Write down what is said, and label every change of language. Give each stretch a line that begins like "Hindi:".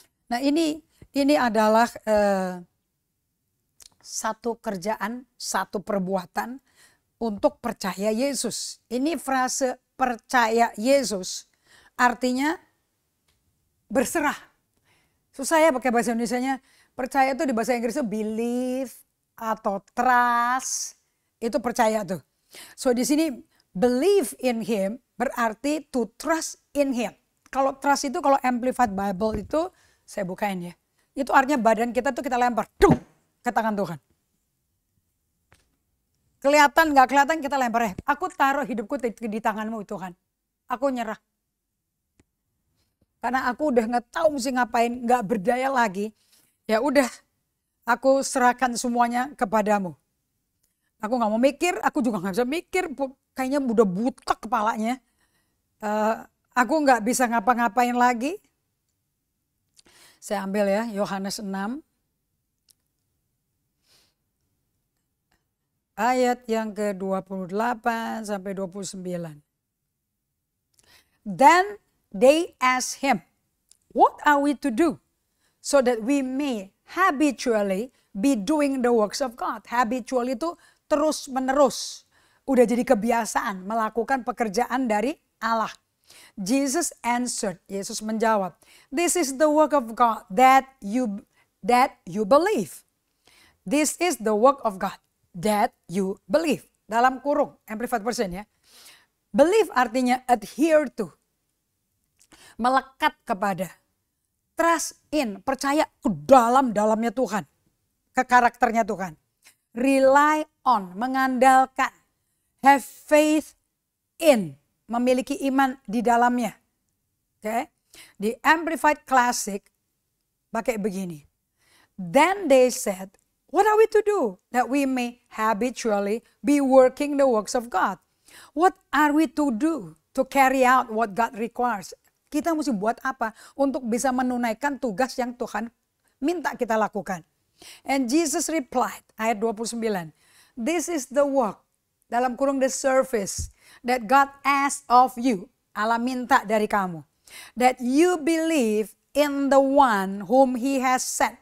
Indonesian: Nah ini adalah satu kerjaan, satu perbuatan untuk percaya Yesus. Ini frase percaya Yesus artinya berserah. Susah ya pakai bahasa Indonesianya. Percaya itu di bahasa Inggris itu believe atau trust. Itu percaya tuh.
English: So
Indonesian: di sini
English: believe in him
Indonesian: berarti
English: to trust in him.
Indonesian: Kalau trust itu kalau Amplified Bible itu saya bukain ya. Itu artinya badan kita tuh kita lempar ke tangan Tuhan. Kelihatan gak kelihatan kita lempar. Aku taruh hidupku di tanganmu Tuhan. Aku nyerah. Karena aku udah gak tahu mesti ngapain. Gak berdaya lagi. Ya udah. Aku serahkan semuanya kepadamu. Aku gak mau mikir. Aku juga gak bisa mikir. Kayaknya udah butek kepalanya. Aku gak bisa ngapa-ngapain lagi. Saya ambil ya Yohanes 6. Ayat yang ke-28 sampai 29.
English: Then they asked him, what are we to do so that we may habitually be doing the works of God?
Indonesian: Habitual itu terus menerus. Udah jadi kebiasaan melakukan pekerjaan dari Allah.
English: Jesus answered,
Indonesian: Yesus menjawab,
English: this is the work of God that you believe. This is the work of God that you believe.
Indonesian: Dalam kurung Amplified Version ya. Believe artinya
English: adhere to.
Indonesian: Melekat kepada.
English: Trust in,
Indonesian: percaya ke dalam-dalamnya Tuhan. Ke karakternya Tuhan.
English: Rely on,
Indonesian: mengandalkan.
English: Have faith in,
Indonesian: memiliki iman di dalamnya. Oke. Di Amplified Classic pakai begini.
English: Then they said, what are we to do that we may habitually be working the works of God? What are we to do to carry out what God requires?
Indonesian: Kita mesti buat apa untuk bisa menunaikan tugas yang Tuhan minta kita lakukan?
English: And Jesus replied,
Indonesian: ayat 29,
English: this is the work,
Indonesian: dalam kurung
English: the service, that God asks of you.
Indonesian: Allah minta dari kamu.
English: That you believe in the one whom he has sent.